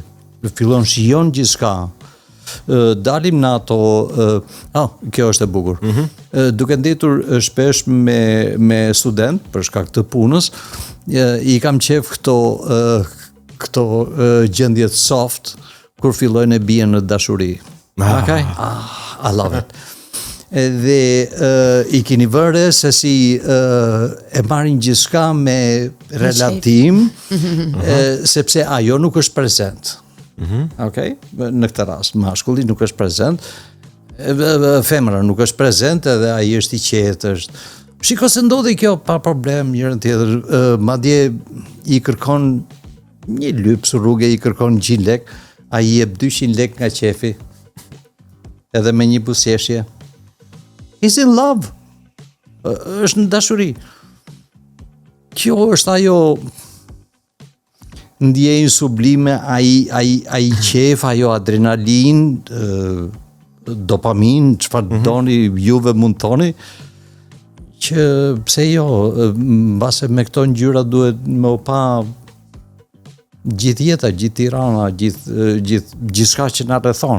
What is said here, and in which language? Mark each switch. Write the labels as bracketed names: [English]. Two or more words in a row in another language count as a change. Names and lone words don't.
[Albanian] Fillon shijon gjithçka. Dalim në ato kjo është e bukur. Duke ndetur shpesh me student për shkak të punës, i kam qef këto gjendjet soft kur fillojnë e bien në dashuri. [English] Okay? I love it. [Albanian] Dhe i keni vënë se si e marrin gjithçka me relatim, sepse ajo nuk është prezent. Okay? Në këtë rast, mashkulli nuk është prezent, femra nuk është prezent, edhe ai është i qetë, është. Shiko se ndodhi kjo pa problem, njërën tjetër, madje i kërkon një lyps rrugë, i kërkon 100 lek, ai i jep 200 lek nga qefi, edhe me një buzëqeshje. [English] He's in love. [Albanian] Është në dashuri. Kjo është ajo ndjenjë sublime, ai qef, ajo adrenalin, dopamin, çfarë doni juve mund toni, që pse jo, mbase me këto ngjyra duhet më pa gjithë jeta, gjithë Tirana, gjithçka që na rrethon.